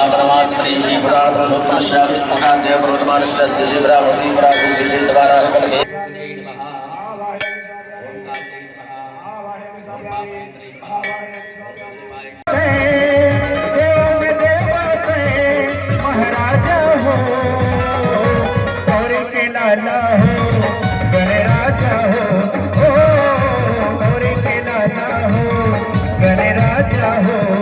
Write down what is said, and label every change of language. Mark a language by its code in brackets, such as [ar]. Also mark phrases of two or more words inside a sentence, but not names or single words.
[sa] परमात्मने श्री पुराण पुरुषोत्तमस्य विष्णुनाथाय प्रवर्तमानस्य श्री ब्रह्मणि पराशर श्री द्वारा कलमे [hi] महाराजा हो गौरी के लाला हो गणराजा हो। गौरी के लाला हो गणराजा हो।